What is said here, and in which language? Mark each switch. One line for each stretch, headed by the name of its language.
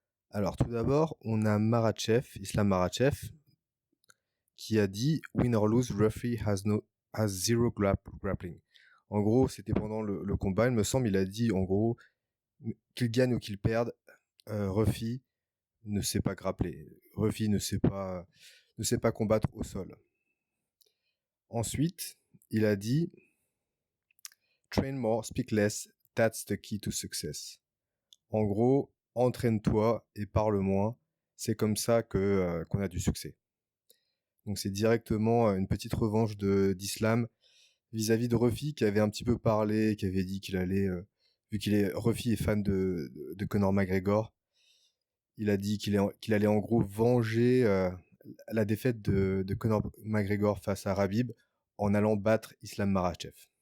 French: Alors tout d'abord on a Islam Makhachev qui a dit
English: "Win or lose, referee has zero grappling".
French: En gros c'était pendant le combat, il me semble, il a dit en gros qu'il gagne ou qu'il perde, referee ne sait pas grappler. Ruffy ne sait pas combattre au sol. Ensuite, il a dit
English: "Train more, speak less, that's the key to success".
French: En gros, entraîne-toi et parle moins. C'est comme ça qu'on a du succès. Donc c'est directement une petite revanche d'Islam vis-à-vis de Ruffy qui avait un petit peu parlé, qui avait dit qu'il allait, vu Ruffy est fan de Conor McGregor, il a dit qu'il allait en gros venger la défaite de Conor McGregor face à Khabib en allant battre Islam Makhachev.